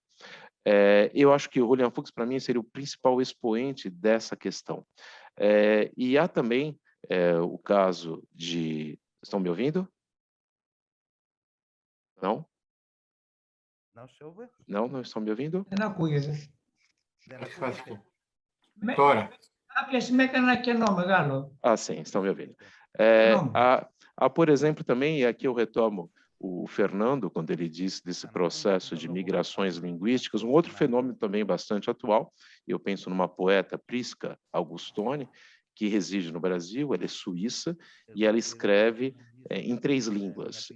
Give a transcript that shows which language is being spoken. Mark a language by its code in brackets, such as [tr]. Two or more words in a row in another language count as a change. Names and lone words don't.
[pt] Eu acho que o Julian Fuchs, para mim, seria o principal expoente dessa questão. E há também o caso de... Estão me ouvindo? Não? Não, não estão me ouvindo? [el] Δεν ακούγεται. Τώρα. Κάποια με έκανε ένα κενό μεγάλο. [pt] Ah, sim, estão me ouvindo. Por exemplo, também, e aqui eu retomo o Fernando, quando ele disse desse processo de migrações linguísticas, um outro fenômeno também bastante atual, eu penso numa poeta, Prisca Augustoni, que reside no Brasil, ela é suíça, e ela escreve em 3 línguas.